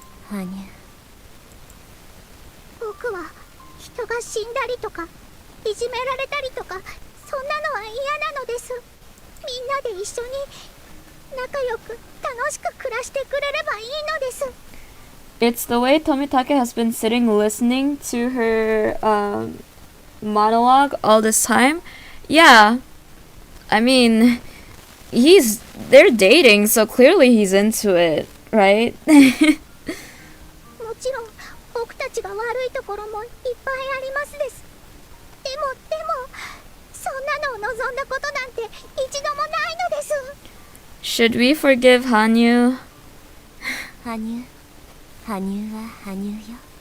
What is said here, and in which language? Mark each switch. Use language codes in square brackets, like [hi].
[ja] ハニュ、僕は人が死んだりとかいじめられたりとかそんなのは嫌なのです。みんなで一緒に仲良く楽しく暮らしてくれればいいのです。 [en] It's the way Tomitake has been sitting listening to her monologue all this time. Yeah, I mean, they're dating, so clearly he's into it, right? [ja] もちろん僕たちが悪いところもいっぱいありますです。でもそんなのを望んだことなんて一度もないのです。 [en] Should we forgive Hanyu? [ja] 羽生は羽生よ。